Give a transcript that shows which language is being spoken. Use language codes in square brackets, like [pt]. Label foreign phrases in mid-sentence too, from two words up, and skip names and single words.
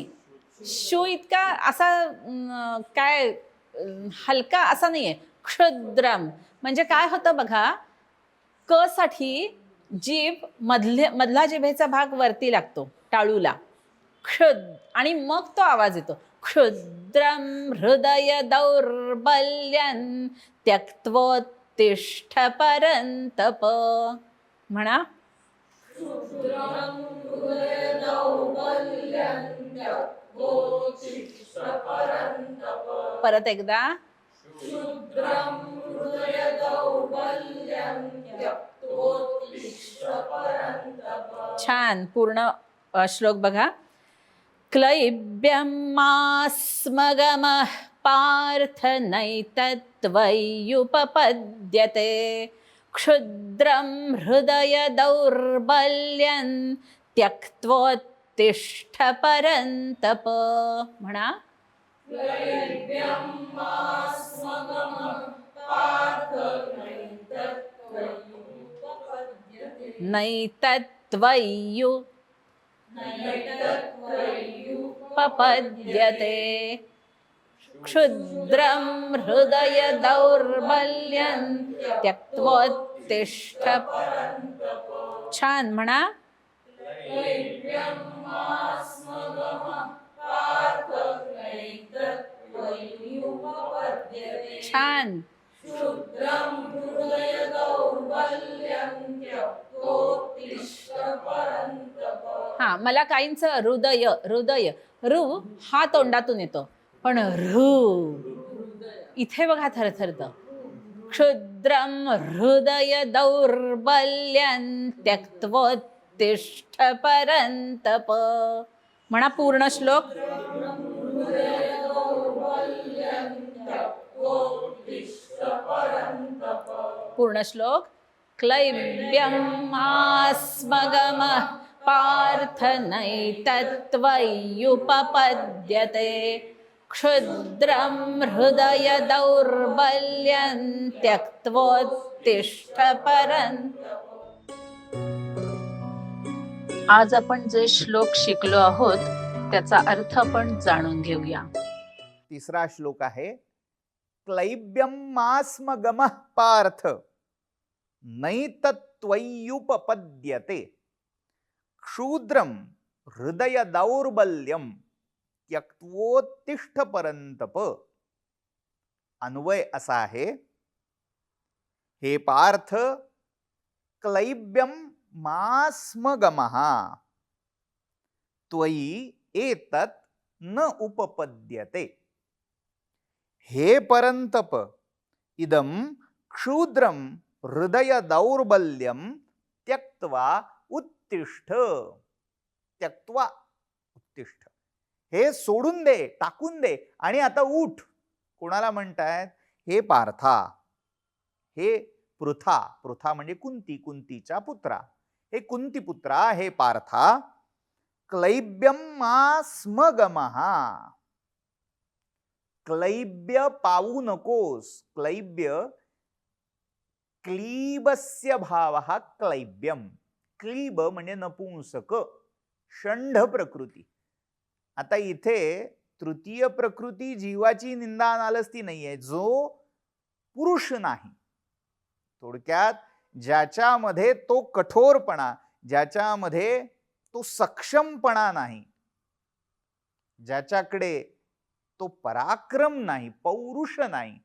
[mr] शू इतका असा काय हलका असा नाहीये. क्षुद्रम म्हणजे काय होतं बघा, क साठी जीभ मधला जिभेचा भाग वरती लागतो टाळूला, आणि मग तो आवाज येतो. [sa] क्षुद्रम हृदय दौर्बल्यं त्यक्त्वोत्तिष्ठ परन्तप. [mr] म्हणा. परत एकदा. छान. पूर्ण श्लोक बघा. [sa] क्लैब्यमास्मगमः पार्थ नैतत्त्वय्युपपद्यते क्षुद्रं हृदय दौर्बल्यं त्यक्त्वोत्तिष्ठ परन्तप. [mr] म्हणा. [sa] नैतत्त्वय्युपपद्यते क्षुद्रं हृदय दौर्बल्यं त्यक्त्वोत्तिष्ठ. [mr] छान. म्हणा. छान. हा, मला काहींचं हृदय हृदय रू हा तोंडातून येतो, पण रू इथे बघा थरथरतं. [sa] क्षुद्रम हृदय दौर्बल्यं त्यक्त्वोत्तिष्ठ परन्तप. [mr] म्हणा पूर्ण श्लोक. पूर्ण श्लोक. [sa] क्लैब्यमास्मगमः पार्थ नैतत्त्वय्युपपद्यते क्षुद्रं हृदय दौर्बल्यं त्यक्त्वोत्तिष्ठ परन्तप. [mr] आज आपण जे श्लोक शिकलो आहोत त्याचा अर्थ आपण जाणून घेऊया. तिसरा श्लोक आहे. [sa] क्लैब्यमास्मगमः पार्थ नैतत्त्वय्युपपद्यते क्षुद्रं हृदय दौर्बल्यं त्यक्त्वोत्तिष्ठ परन्तप. [mr] अन्वय असा आहे. [sa] हे पार्थ, क्लैब्यं मास्मगमः त्वयि एतत् न उपपद्यते. हे परन्तप, इदं क्षुद्रं हृदय दौर्बल्यं त्यक्त्वा उत्तिष्ठ. त्यक्त्वा उत्तिष्ठ. [mr] हे सोडून दे, टाकून दे आणि आता उठ. कोणाला म्हणतायत? हे पार्था, हे पृथा. पृथा म्हणजे कुंती, कुंतीचा पुत्रा. हे कुंतीपुत्रा, हे पार्था, क्लैब्यमास्मगमः. क्लैब्य पावू नकोस. [sa] क्लैब्य क्लीबस्य भावः क्लैब्यम. [mr] क्लीब म्हणजे नपुंसक, षंढ प्रकृती. आता इथे तृतीय प्रकृती जीवाची निंदा नालस्ती नाहीये, जो पुरुष नाही. थोडक्यात ज्याच्यामध्ये तो कठोरपणा, ज्याच्यामध्ये तो सक्षमपणा नाही, ज्याच्याकडे तो पराक्रम नाही, पौरुष नाही.